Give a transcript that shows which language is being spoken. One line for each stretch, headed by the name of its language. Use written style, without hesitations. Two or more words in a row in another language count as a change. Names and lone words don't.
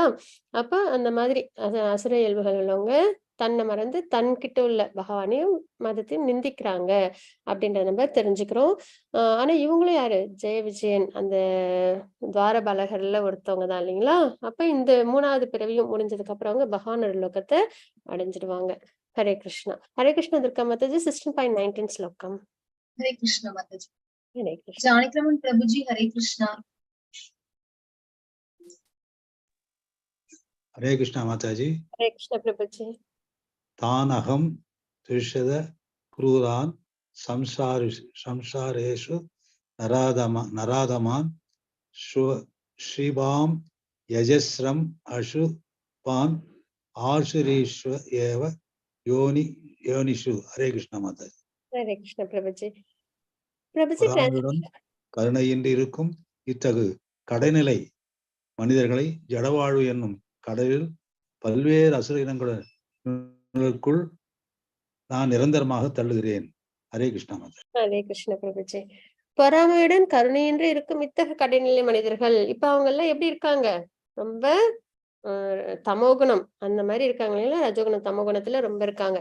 Tamil: அப்ப அந்த மாதிரி அசுர இயல்புகள் உள்ளவங்க தன்னை மறந்து தன்கிட்ட உள்ள பகவானையும் மதத்தையும் நிந்திக்கிறாங்க அப்படின்றத நம்ம தெரிஞ்சுக்கிறோம். ஆனா இவங்களும் யாரு, ஜெய விஜயன் அந்த துவாரபாலகர்ல ஒருத்தவங்க தான் இல்லைங்களா. அப்ப இந்த 3வது பிறவியும் முடிஞ்சதுக்கு அப்புறம் அவங்க பகவானோட லோகத்தை அடைஞ்சிடுவாங்க. ஹரே கிருஷ்ணா. ஹரே கிருஷ்ணா துர்கா மாதாஜி. 16.19 ஸ்லோகம்.
Hindi: हरे कृष्ण माता जी। हरे कृष्ण। जानकीरमण प्रभु जी हरे कृष्णा। हरे कृष्णा माता जी। हरे कृष्ण प्रभु जी।
Sanskrit: तान अहम त्रिशद क्रूरान संसारेषु नराधमान श्रीभाम यजस्रम अशुपान आशुरीश्व एव योनिषु।
Hindi: हरे कृष्ण माता जी। हरे कृष्ण प्रभु जी। प्रभु जी
Tamil: கருணையின்றி இருக்கும் இத்தகு கடைநிலை மனிதர்களை ஜடவாழ்வு என்னும் கடலில் பல்வேறு அசுர இனங்களுக்குள் நான் நிரந்தரமாக தள்ளுகிறேன். ஹரே கிருஷ்ணா மாதா. ஹரே கிருஷ்ண பிரபுஜி. பொறாமையுடன் கருணையின்றி இருக்கும் இத்தகைய கடைநிலை மனிதர்கள் இப்ப அவங்க எல்லாம் எப்படி இருக்காங்க, ரொம்ப தமோகுணம் அந்த மாதிரி இருக்காங்க இல்லைங்களா, ரஜோகுணம் தமோகுணத்துல ரொம்ப இருக்காங்க.